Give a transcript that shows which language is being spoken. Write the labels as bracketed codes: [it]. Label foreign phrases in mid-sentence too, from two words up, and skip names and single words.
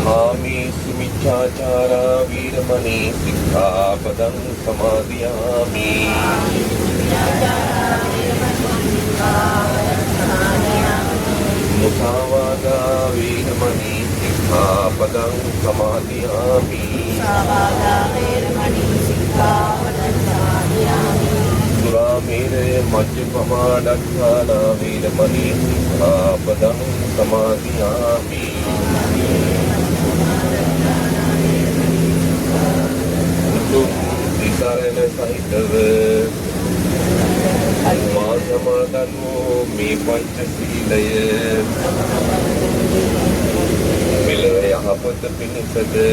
[pi] कामेषु मिथ्याचारा वीरमणि सिक्खापदं समादयामि मुसावादा वीरमणि सिक्खापदं समादयामि सुरामेरे मज्जपमादत्ताना वीरमणि सिक्खापदं समादयामि [si] උතුම් තිසරණ සහිතව මා සමාදන් වූ මේ පංචශීලය මෙලොව යහපත පිණිසද